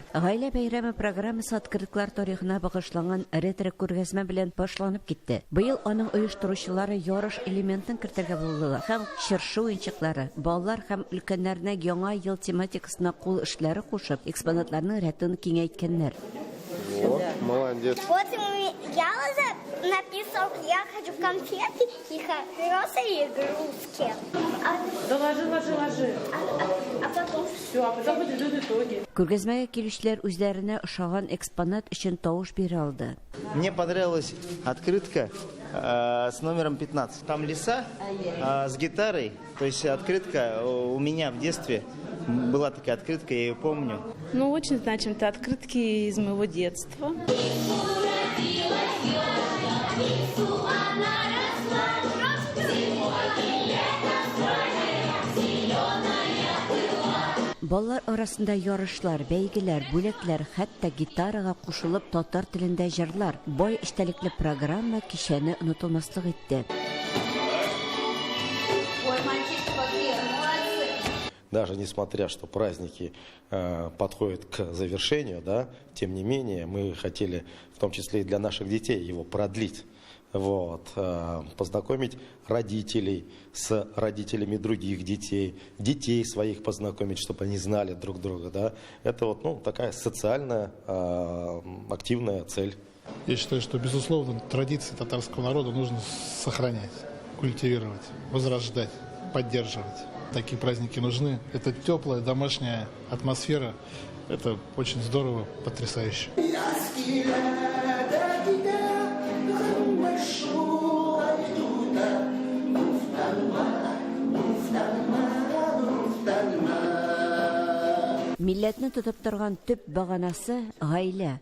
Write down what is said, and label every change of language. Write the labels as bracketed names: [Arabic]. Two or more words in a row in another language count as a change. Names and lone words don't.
[Tatar] Гаилә бәйрәме программасы открыткалар тарихына багышланган ретро күргәзмә белән башланып китте. Быел аның оештыручылары ярыш элементын кертергә булдылар. Һәм чыршы уенчыклары, балалар һәм өлкәннәрне яңа ел тематикасына кул эшләре кушып, экспонатларның рәтен киңәйткәннәр. [Russian] Вот, молодец. Вот я уже написал, я хочу конфеты и хорошие игрушки. Ложи. А потом? Все, а потом подведут итоги. [Tatar] Күргәзмәгә килүчеләр үзләренә ошаган экспонат өчен тавыш бирә алды. [Russian] Мне понравилась открытка с номером 15. Там лиса с гитарой, то есть открытка у меня в детстве. Была такая открытка, я ее помню. Ну, очень значим, это открытки из моего детства. [Tatar] Балалар арасында ярышлар, бәйгеләр, бүләкләр, хәтта гитарага кушылып татар телендә җырлар. Бай эчтәлекле программа кичәне онытылмаслык итте. [Russian] Даже несмотря, что праздники подходят к завершению, да, тем не менее, мы хотели, в том числе и для наших детей, его продлить. Вот, познакомить родителей с родителями других детей, детей своих познакомить, чтобы они знали друг друга. Да. Это вот, ну, такая социальная, активная цель. Я считаю, что, безусловно, традиции татарского народа нужно сохранять, культивировать, возрождать, поддерживать. Такие праздники нужны. Это теплая домашняя атмосфера. Это очень здорово, потрясающе. [Tatar] Милләтне тотып торган төп баганасы гаилә.